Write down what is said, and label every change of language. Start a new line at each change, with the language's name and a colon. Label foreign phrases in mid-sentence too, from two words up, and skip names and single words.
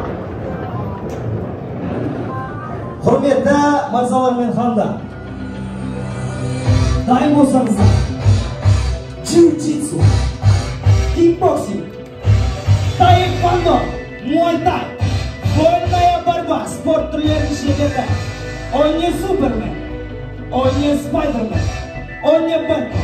Kazakh: Құрметті мырзалар мен хандар, дайын болсаңыздар, джиу-джитсу, кикбоксинг, таэквондо, муай-тай,
Russian: вольная борьба,
Kazakh: спорт түрлерін шегеді.
Russian: Он не Супермен, он не Спайдермен, он не Бэтмен.